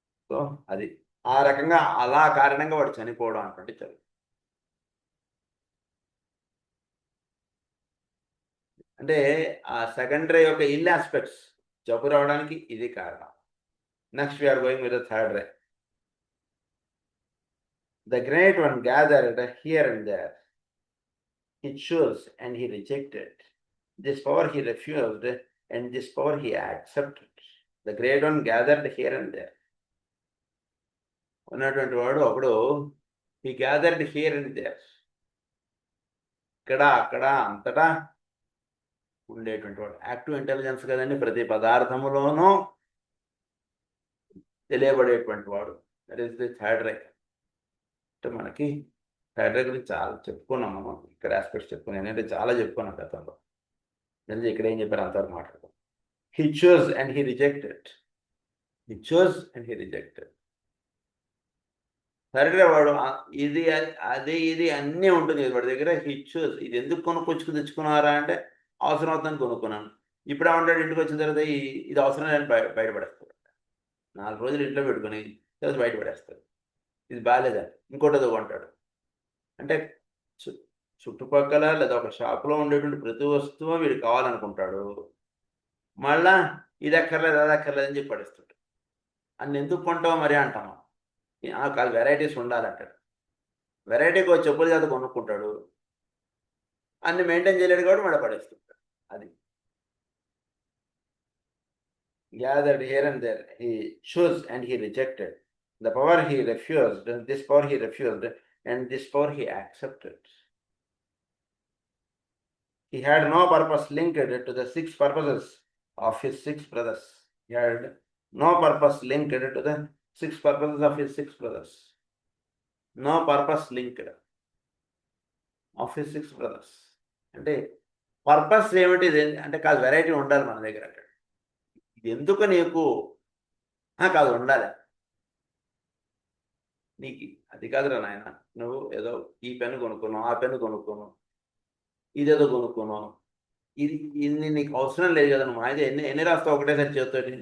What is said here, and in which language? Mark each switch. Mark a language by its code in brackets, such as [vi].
[te] So అది ఆ రకంగా అలా కారణంగా వాడు చనిపోవడం అంటే చదువు. అంటే ఆ సెకండరీ యొక్క ఇల్ ఆస్పెక్ట్స్ జబ్బు రావడానికి ఇది కారణం. [en] Next we are going with the third ray. The great one gathered here and there. He chose and he rejected. This power he refused, and this power he accepted. The great one gathered here and there. [te] ఉన్నటువంటి వాడు ఒకడు [en] he gathered here and there. [te] ఇక్కడ అక్కడ అంతటా ఉండేటువంటి వాడు. Active intelligence కదండి, ప్రతి పదార్థములోనూ తెలియబడేటువంటి వాడు. [en] That is the third ray. [te] అంటే మనకి థర్డ్ రే గురించి చాలా చెప్పుకున్నాం మనం, ఇక్కడ ఆస్పెక్ట్స్ చెప్పుకున్నాం, ఏంటంటే చాలా చెప్పుకున్నాం గతంలో. నేను ఇక్కడ ఏం చెప్పారు అంతవరకు మాట్లాడతాం. [en] He chose and he rejected. He chose and he rejected. [te] Third రే వాడు ఇది అది ఇది అన్నీ ఉంటుంది వాడి దగ్గర. [en] he choose, [te] ఇది ఎందుకు తెచ్చుకున్నారా అంటే అవసరం అవుతుందని కొనుక్కున్నాను. ఇప్పుడు ఏమంటాడు, ఇంటికి వచ్చిన తర్వాత ఇది అవసరం లేని బయటపడేస్తాడు. 4 రోజులు ఇంట్లో పెట్టుకుని తర్వాత బయటపడేస్తాడు. ఇది బాగాలేదని ఇంకోటి కొంటాడు. అంటే చుట్టుపక్కల లేదా ఒక షాపులో ఉండేటువంటి ప్రతి వస్తువు వీడు కావాలనుకుంటాడు. మళ్ళా ఇది అక్కర్లేదు అది అక్కర్లేదని చెప్పి పడేస్తాడు. అన్ని ఎందుకు కొంటావు మరి అంటాము. కాదు, వెరైటీస్ ఉండాలంటాడు. వెరైటీకి వచ్చి చెప్పులు చేత కొనుక్కుంటాడు, అన్ని మెయింటైన్ చేయలేడు కాబట్టి మళ్ళీ పడేస్తుంటాడు. అది [en] gathered here and there. He chose and he rejected. The power he refused, this power he refused, and this power he accepted. He had no purpose linked to the 6 purposes of his 6 brothers. He had no purpose linked to the 6 purposes of his 6 brothers. No purpose linked of his 6 brothers. [te] అంటే purpose ఏమిటి అంటే కాదు, variety ఉండాలి మన దగ్గర. అంటే ఇది ఎందుకు నీకు కాదు ఉండాలి, నీకు అది కాదురా నాయన, నువ్వు ఏదో ఈ పెన్ను కొనుక్కున్నావు, ఆ పెన్ను కొనుక్కున్నావు, ఇదేదో కొనుక్కున్నాం, ఇది ఇది నీకు అవసరం లేదు కదా, నువ్వు అయితే ఎన్ని ఎన్ని రాస్తావు ఒకటేసారి చేతితోటి?